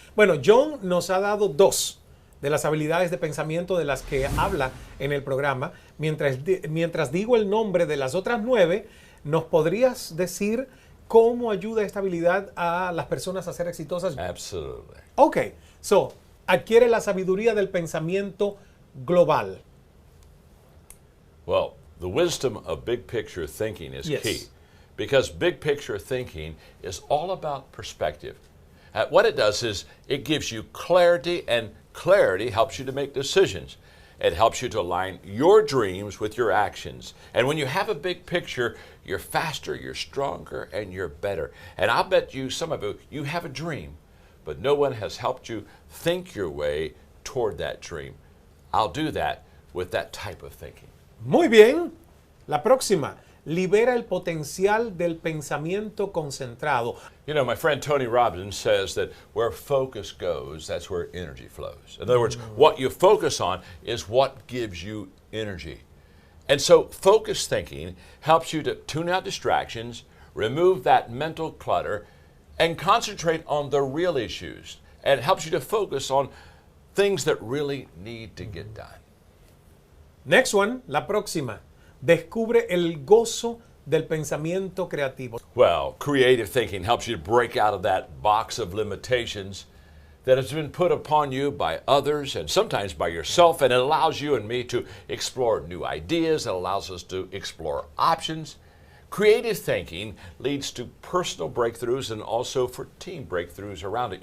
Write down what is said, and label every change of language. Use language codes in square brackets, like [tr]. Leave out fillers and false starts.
[es] Bueno, John nos ha dado 2 de las habilidades de pensamiento de las que habla en el programa. Mientras digo el nombre de las otras 9, ¿nos podrías decir cómo ayuda esta habilidad a las personas a ser exitosas? [en] Absolutely. [es] Ok, so, adquiere la sabiduría del pensamiento global. [en] Well, the wisdom of big picture thinking is Yes. key, because big picture thinking is all about perspective. What it does is it gives you clarity, and clarity helps you to make decisions. It helps you to align your dreams with your actions. And when you have a big picture, you're faster, you're stronger, and you're better. And I'll bet you, some of you have a dream, but no one has helped you think your way toward that dream. I'll do that with that type of thinking. [es] Muy bien. La próxima. Libera el potencial del pensamiento concentrado. [en] You know, my friend Tony Robbins says that where focus goes, that's where energy flows. In other words, what you focus on is what gives you energy. And so focused thinking helps you to tune out distractions, remove that mental clutter, and concentrate on the real issues. And it helps you to focus on things that really need to get done. Next one, [es] la próxima. Descubre el gozo del pensamiento creativo. [en] Well, creative thinking helps you to break out of that box of limitations that has been put upon you by others and sometimes by yourself, and it allows you and me to explore new ideas. It allows us to explore options. Creative thinking leads to personal breakthroughs and also for team breakthroughs around it.